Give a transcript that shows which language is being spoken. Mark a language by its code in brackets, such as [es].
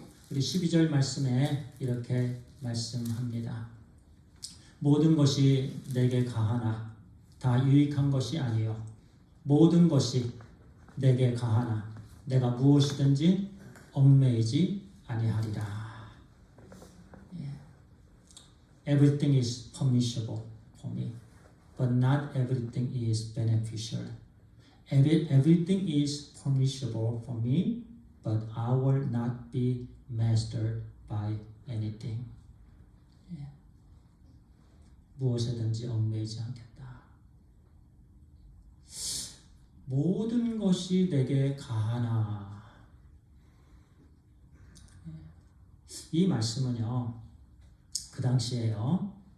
[ko] 우리 12절 말씀에 이렇게 말씀합니다. 모든 것이 내게 가하나 다 유익한 것이 아니요 모든 것이 내게 가하나 내가 무엇이든지 얽매이지 아니하리라. [en] Everything is permissible for me, but not everything is beneficial. Everything is permissible for me, but I will not be mastered by anything. [ko] 무엇에든지 얽매이지 않겠다. 모든 것이 내게 가하나. 이 말씀은요, 그 당시에요.